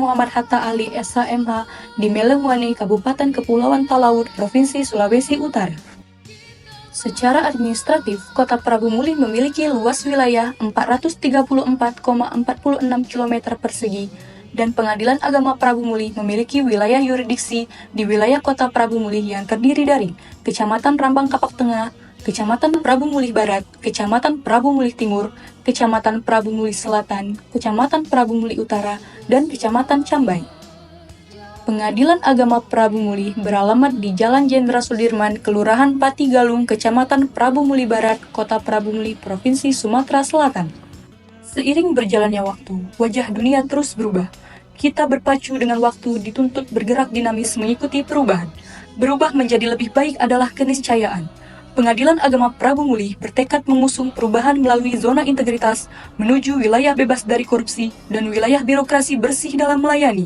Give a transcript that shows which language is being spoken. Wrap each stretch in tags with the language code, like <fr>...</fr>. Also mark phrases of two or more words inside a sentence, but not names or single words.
<id>Muhammad Hatta Ali SHMH di Melengwane, Kabupaten Kepulauan Talaud, Provinsi Sulawesi Utara. Secara administratif, Kota Prabu Muli memiliki luas wilayah 434,46 km persegi dan Pengadilan Agama Prabu Muli memiliki wilayah yurisdiksi di wilayah Kota Prabu Muli yang terdiri dari Kecamatan Rambang Kapak Tengah, Kecamatan Prabu Muli Barat, Kecamatan Prabu Muli Timur, Kecamatan Prabu Muli Selatan, Kecamatan Prabu Muli Utara, dan Kecamatan Cambai. Pengadilan Agama Prabu Muli beralamat di Jalan Jenderal Sudirman, Kelurahan Pati Galung, Kecamatan Prabu Muli Barat, Kota Prabu Muli, Provinsi Sumatera Selatan. Seiring berjalannya waktu, wajah dunia terus berubah. Kita berpacu dengan waktu dituntut bergerak dinamis mengikuti perubahan. Berubah menjadi lebih baik adalah keniscayaan. Pengadilan Agama Prabu Muli bertekad mengusung perubahan melalui zona integritas menuju wilayah bebas dari korupsi dan wilayah birokrasi bersih dalam melayani.</id>